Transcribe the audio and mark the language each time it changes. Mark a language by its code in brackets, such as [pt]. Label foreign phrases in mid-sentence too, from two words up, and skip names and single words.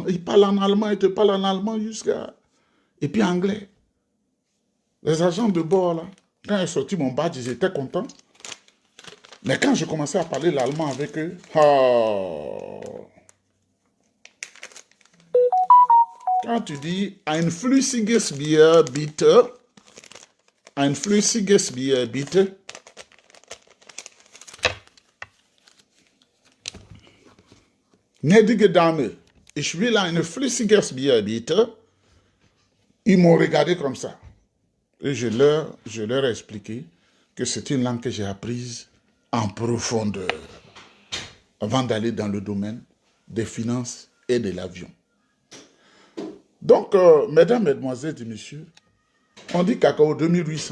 [fr] Il parle en allemand, il te parle en allemand jusqu'à... Et puis anglais. Les agents de bord, là, quand j'ai sorti mon badge, ils étaient contents. Mais quand je commençais à parler l'allemand avec eux, oh, quand tu dis [de] ein flüssiges Bier bitte, ein flüssiges Bier bitte, gnädige Dame, ich will ein flüssiges Bier bitte, [fr] ils m'ont regardé comme ça. Et je leur ai expliqué que c'est une langue que j'ai apprise en profondeur avant d'aller dans le domaine des finances et de l'avion. Donc, mesdames, mesdemoiselles et messieurs, on dit cacao 2800.